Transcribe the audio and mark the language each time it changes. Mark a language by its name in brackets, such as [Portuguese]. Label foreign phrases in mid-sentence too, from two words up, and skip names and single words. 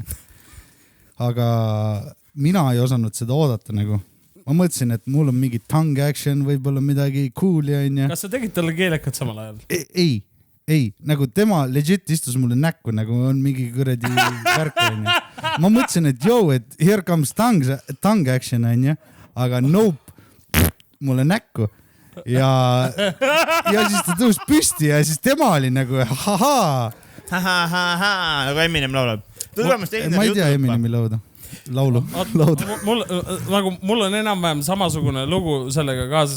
[Estonian] Aga mina ei osanud seda oodata nagu. Ma mõtlesin, et mul on mingi [English] tongue action, [Estonian] võib-olla midagi cool'i on ju. Kas sa tegid talle keelekat samal ajal? Ei. Nagu tema legit istus mulle näkku, nagu on mingi kuradi värk on ju. Ma mõtlesin, et et [English] here comes tongue action [Estonian] on ju. Aga nope, mulle näkku. Ja siis ta tõus püsti ja siis tema oli nagu haha. Nagu Eminem laulab. Ma ei tea Eminemi laulu. Mul on enam-vähem samasugune lugu sellega kaasas.